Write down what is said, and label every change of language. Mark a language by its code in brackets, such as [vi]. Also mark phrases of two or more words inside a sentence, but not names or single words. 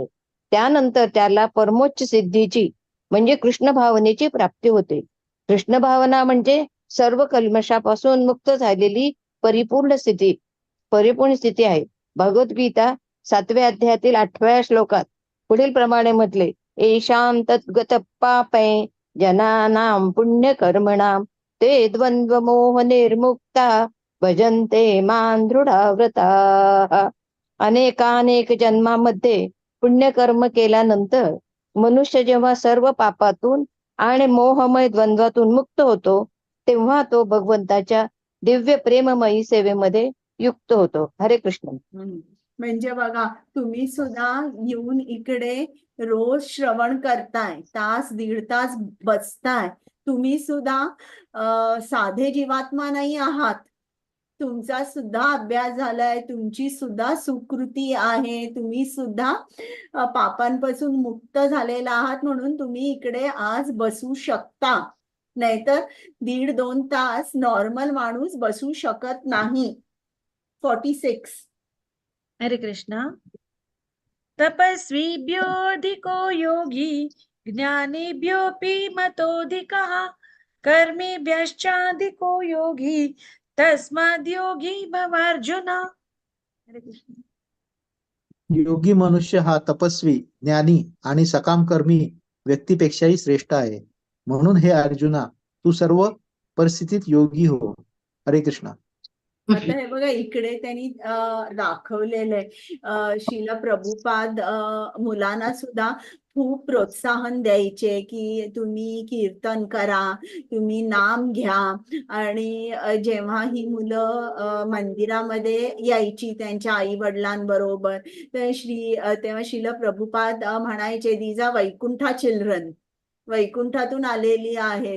[mr] त्यानंतर त्याला परमोच्च सिद्धीची म्हणजे कृष्ण भावनेची प्राप्ती होते. कृष्ण भावना म्हणजे सर्व कल्मशापासून मुक्त झालेली परिपूर्ण स्थिती आहे. भगवद्गीता 7व्या अध्यायातील 8व्या श्लोकात पुढील प्रमाणे म्हटले, [sa] येषां तद्गत पापै जनानां पुण्य कर्मणां ते द्वंद्व मोह निर्मुक्ता भजन्ते मां दृढव्रताः. [mr] अनेकानेक जन्मामध्ये पुण्यकर्म केल्यानंतर मनुष्य जेव्हा सर्व पापातून आणि मोहमय द्वंद्वातून मुक्त होतो तेव्हा तो भगवंताच्या दिव्य प्रेममयी सेवेमध्ये युक्त होतो. हरे कृष्ण. म्हणजे बघा, तुम्ही सुद्धा येऊन इकडे रोज श्रवण करताय, तास दीड तास बसताय. तुम्ही सुद्धा साधे जीवात्मा नाही आहात. तुमचा सुद्धा अभ्यास झालाय, तुमची सुद्धा सुकृती आहे, तुम्ही सुद्धा पापांपासून मुक्त झालेला आहात, म्हणून तुम्ही इकडे आज बसू शकता. नाहीतर 1.5-2 तास नॉर्मल माणूस बसू शकत नाही. 46. हरे कृष्ण. [sa] तपस्वीभ्योऽधिको योगी ज्ञानीभ्योऽपि मतोऽधिकः कर्मीभ्यश्चाधिको योगी तस्माद् योगी भवार्जुन. हरे कृष्ण. [mr] योगी मनुष्य हा तपस्वी, ज्ञानी आणि सकाम कर्मी व्यक्तीपेक्षाही श्रेष्ठ आहे. म्हणून हे अर्जुना, तू सर्व परिस्थितीत योगी हो. हरे कृष्ण. आता हे बघा, इकडे त्यांनी दाखवलेलं आहे. श्रील प्रभुपाद मुलांना सुद्धा खूप प्रोत्साहन द्यायचे की तुम्ही कीर्तन करा, तुम्ही नाम घ्या. आणि जेव्हा ही मुलं मंदिरामध्ये यायची त्यांच्या आई वडिलांबरोबर, तेव्हा श्रील प्रभुपाद म्हणायचे, [en] these are Vaikuntha children, [mr] वैकुंठातून आलेली आहेत.